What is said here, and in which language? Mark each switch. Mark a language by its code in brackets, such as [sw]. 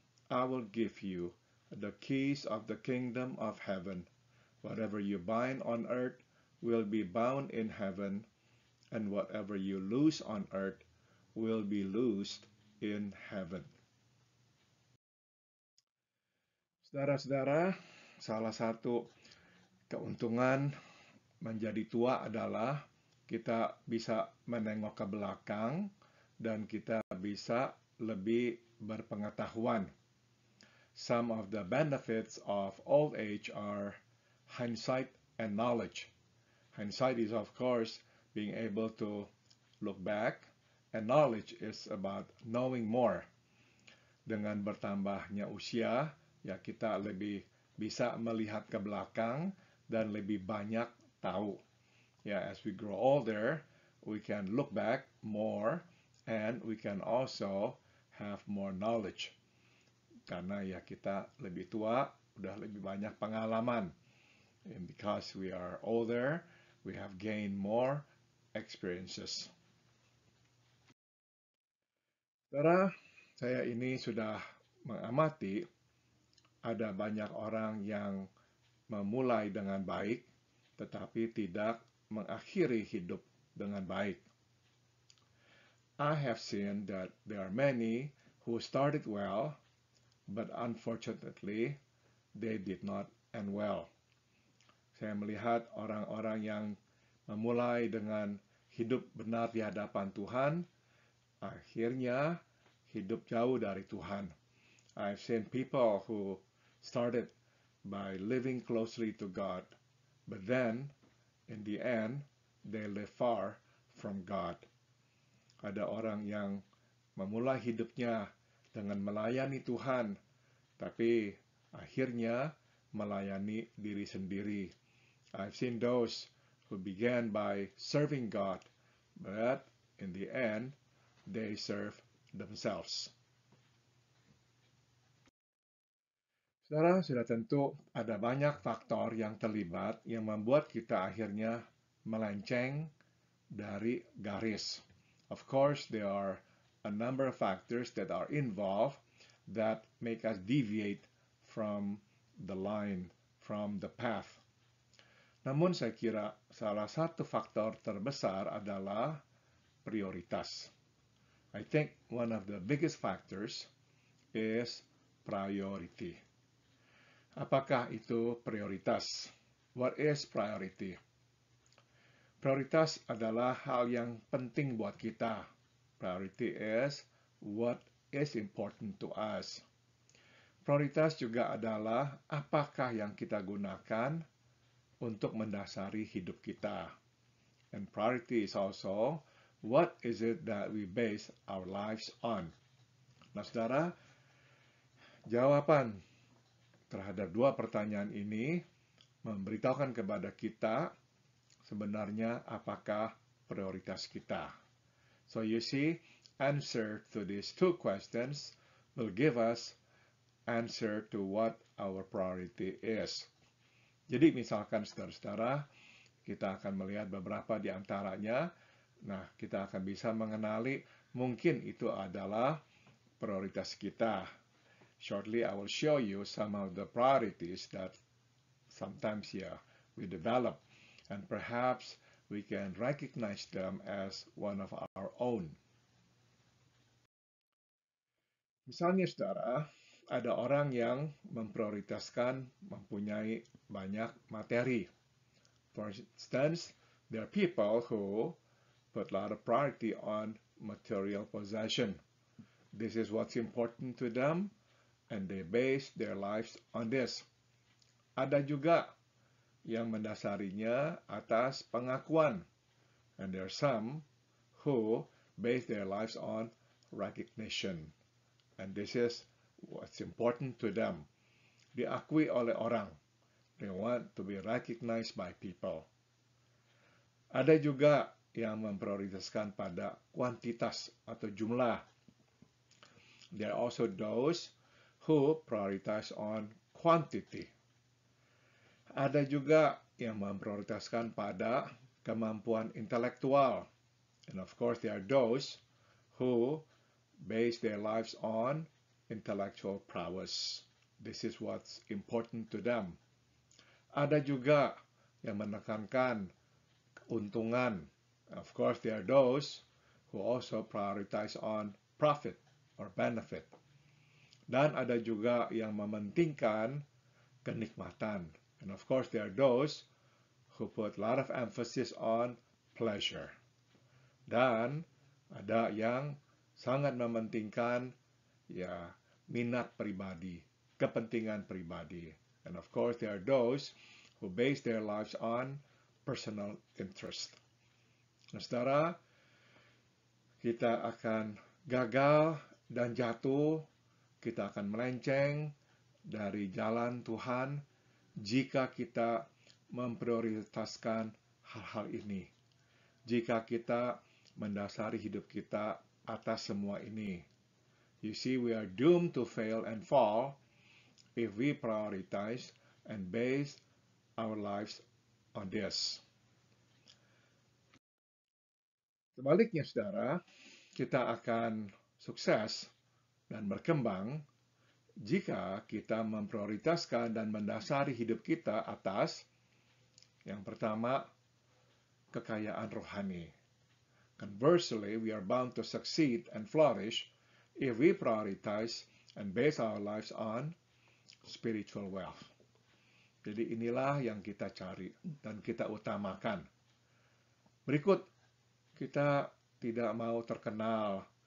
[en] I will give you the keys of the kingdom of heaven. Whatever you bind on earth will be bound in heaven, and whatever you loose on earth will be loosed in heaven. [id] Saudara-saudara, salah satu keuntungan menjadi tua adalah kita bisa menengok ke belakang dan kita bisa lebih berpengetahuan. [en] Some of the benefits of old age are hindsight and knowledge. Hindsight is, of course, being able to look back, and knowledge is about knowing more. [id] Dengan bertambahnya usia, ya kita lebih bisa melihat ke belakang dan lebih banyak tahu. [en] Yeah, as we grow older, we can look back more and we can also have more knowledge. [id] Karena ya kita lebih tua, udah lebih banyak pengalaman. [en] And because we are older, we have gained more experiences. [id] Saudara, saya ini sudah mengamati ada banyak orang yang memulai dengan baik, tetapi tidak mengakhiri hidup dengan baik. [en] I have seen that there are many who started well, but unfortunately, they did not end well. [id] Saya melihat orang-orang yang memulai dengan hidup benar di hadapan Tuhan, akhirnya hidup jauh dari Tuhan. [en] I've seen people who started by living closely to God, but then, in the end, they live far from God. [id] Ada orang yang memulai hidupnya dengan melayani Tuhan, tapi akhirnya melayani diri sendiri. [en] I've seen those who began by serving God, but in the end, they serve themselves. [id] Saudara, sudah tentu ada banyak faktor yang terlibat yang membuat kita akhirnya melenceng dari garis. [en] Of course, there are a number of factors that are involved that make us deviate from the line, from the path. [id] Namun saya kira salah satu faktor terbesar adalah prioritas. [en] I think one of the biggest factors is priority. [id] Apakah itu prioritas? [en] What is priority? [id] Prioritas adalah hal yang penting buat kita. [en] Priority is what is important to us. [id] Prioritas juga adalah apakah yang kita gunakan untuk mendasari hidup kita. [en] And priority is also what is it that we base our lives on. [id] Nah, saudara, jawaban terhadap dua pertanyaan ini memberitahukan kepada kita sebenarnya apakah prioritas kita. [en] So you see, answer to these two questions will give us answer to what our priority is. [id] Jadi misalkan saudara-saudara, kita akan melihat beberapa di antaranya. Nah, kita akan bisa mengenali mungkin itu adalah prioritas kita. [en] Shortly, I will show you some of the priorities that sometimes we develop. And perhaps we can recognize them as one of our own. [id] Misalnya, saudara, ada orang yang memprioritaskan mempunyai banyak materi. [en] For instance, there are people who put a lot of priority on material possession. This is what's important to them, and they base their lives on this. [id] Ada juga yang mendasarinya atas pengakuan, [en] and there are some who base their lives on recognition, and this is what's important to them. [id] Diakui oleh orang. [en] They want to be recognized by people. [id] Ada juga yang memprioritaskan pada kuantitas atau jumlah. [en] There are also those who prioritize on quantity. [id] Ada juga yang memprioritaskan pada kemampuan intelektual. [en] And of course, there are those who base their lives on intellectual prowess. This is what's important to them. [id] Ada juga yang menekankan keuntungan. [en] Of course, there are those who also prioritize on profit or benefit. [id] Dan ada juga yang mementingkan kenikmatan. [en] And of course, there are those who put a lot of emphasis on pleasure. [id] Dan ada yang sangat mementingkan minat pribadi, kepentingan pribadi. [en] And of course, there are those who base their lives on personal interest. [id] Nah, saudara, kita akan gagal dan jatuh, kita akan melenceng dari jalan Tuhan jika kita memprioritaskan hal-hal ini. Jika kita mendasari hidup kita atas semua ini. [en] You see, we are doomed to fail and fall if we prioritize and base our lives on this. [id] Sebaliknya, saudara, kita akan sukses dan berkembang jika kita memprioritaskan dan mendasari hidup kita atas, yang pertama, kekayaan rohani. [en] Conversely, we are bound to succeed and flourish if we prioritize and base our lives on spiritual wealth. [id] Jadi inilah yang kita cari dan kita utamakan. Berikut, kita tidak mau terkenal.